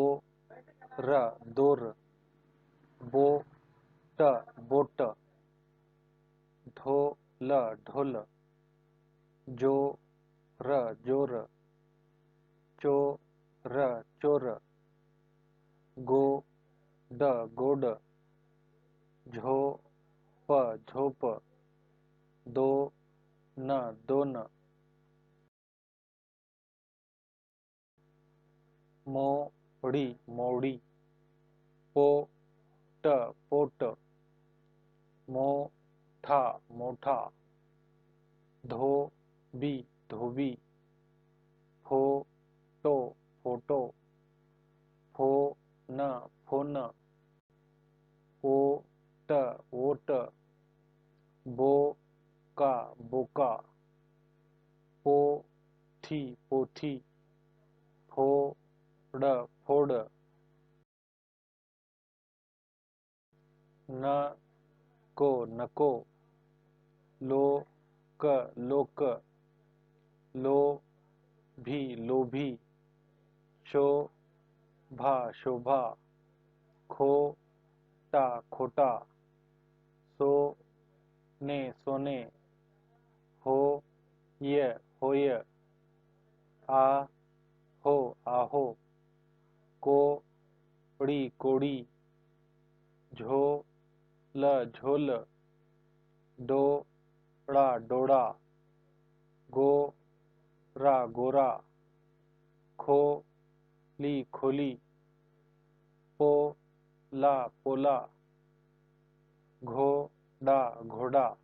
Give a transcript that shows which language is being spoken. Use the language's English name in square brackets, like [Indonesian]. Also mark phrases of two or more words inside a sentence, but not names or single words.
[Marathi] र, दोर, बो, ट, बोट, ढो, ल, ढोल, जो, र, जोर, चो, र, चोर, गो, ड, गोड, झो, प, झोप, दो, न, दोन, मोड़ी, मोड़ी, पोट, पोट, मोठा, मोठा, धोबी, धोबी, फोटो, फोटो, फोन, फोन, ओट, ओट, बोका, बोका, पोथी, पोथी, फोड़, फोड़, नको, नको, लोक, लोक, लोभी, लोभी, शोभा, शोभा, खोटा, खोटा, सोने, सोने, होय, होय, आहो, आहो, कोड़ी, कोड़ी, झोल, झोल, डोली, ड़ा डोड़ा, गोरा गोरा, खोली खोली, पोला पोला, घोड़ा घोड़ा।